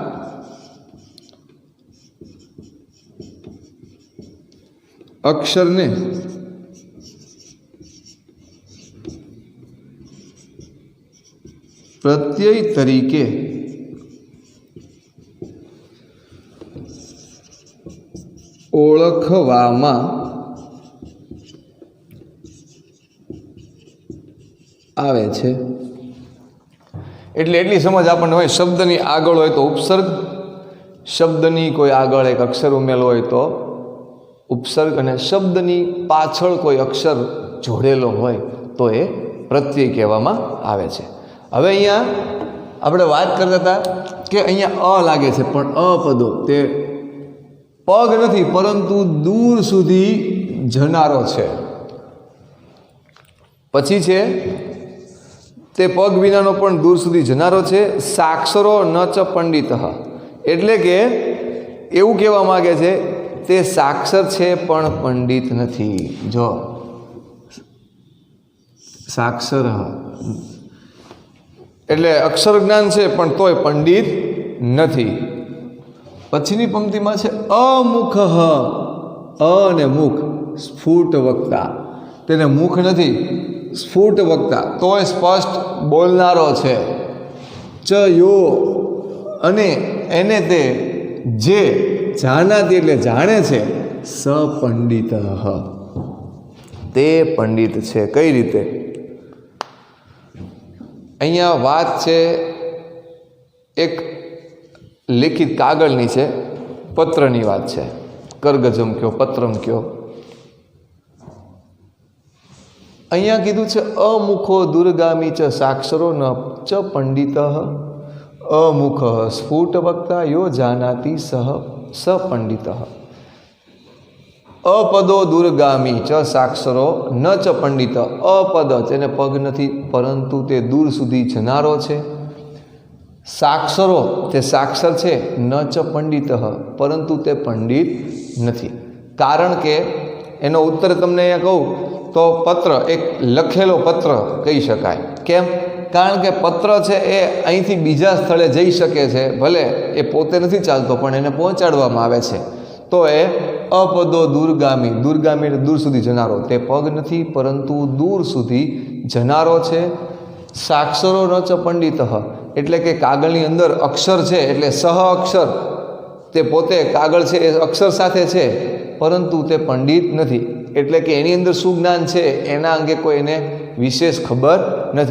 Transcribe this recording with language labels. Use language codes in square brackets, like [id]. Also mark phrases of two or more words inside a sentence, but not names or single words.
[gu] અક્ષરને પ્રત્યય તરીકે ઓળખવામાં આવે છે। એટલે એટલી સમજ આપણે હોય શબ્દની આગળ હોય તો ઉપસર્ગ, શબ્દની કોઈ આગળ એક અક્ષર ઉમેલો હોય તો ઉપસર્ગ, અને શબ્દની પાછળ કોઈ અક્ષર જોડેલો હોય તો એ પ્રત્યય કહેવામાં આવે છે। હવે અહીંયા આપણે વાત કરતા હતા કે અહીંયા અ લાગે છે પણ અપદો તે પગ નથી પરંતુ દૂર સુધી જનારો છે। પછી છે તે પગ વિનાનો પણ દૂર સુધી જનારો છે। [sa] साक्षरो न च पंडितः [gu] એટલે કે એવું કહેવા માગે છે તે સાક્ષર છે પણ પંડિત નથી। જો સાક્ષર એટલે અક્ષર જ્ઞાન છે પણ તોય પંડિત નથી। પછીની પંક્તિમાં છે અમુખઃ અ ને મુખ [sa] स्फुट वक्ता [gu] તેને મુખ નથી [sa] स्फुट वक्ता [gu] તોય સ્પષ્ટ બોલનારો છે। [sa] च यो [gu] અને એને તે જે જાનાતી એટલે જાણે છે [sa] स पंडितः [gu] તે પંડિત છે। કઈ રીતે અહીંયા વાત છે એક લિખિત કાગળની છે, પત્રની વાત છે। કરગજમ કહો પત્રમ કહો। અહીંયા કીધું છે [sa] अमुखो दूरगामी च साक्षरो न च पंडितः अमुखः स्फुट वक्ता यो जानाति सह स पंडितः। अपदो दूरगामी च साक्षरो न च पंडित। [gu] અપદ તેને પગ નથી પરંતુ તે દૂર સુધી જનારો છે। સાક્ષરો તે સાક્ષર છે [sa] न च पंडितः [gu] પરંતુ તે પંડિત નથી। કારણ કે એનો ઉત્તર તમને અહીંયા કહું તો પત્ર એક લખેલો પત્ર કહી શકાય। केम કારણ કે પત્ર છે એ અહીંથી બીજા સ્થળે જઈ શકે છે, ભલે એ પોતે નથી ચાલતો પણ એને પહોંચાડવામાં આવે છે. તો એ [sa] અપદો દૂરગામી, [gu] દૂરગામી એટલે દૂર સુધી જનારો, તે પગ નથી પરંતુ દૂર સુધી જનારો છે. [sa] સાક્ષરો ન ચ પંડિત, [gu] એટલે કે કાગળની અંદર અક્ષર છે એટલે સહ અક્ષર, તે પોતે કાગળ છે એ અક્ષર સાથે છે પરંતુ તે પંડિત નથી, એટલે કે એની અંદર શું જ્ઞાન છે એના અંગે કોઈ એને વિશેષ ખબર નથી.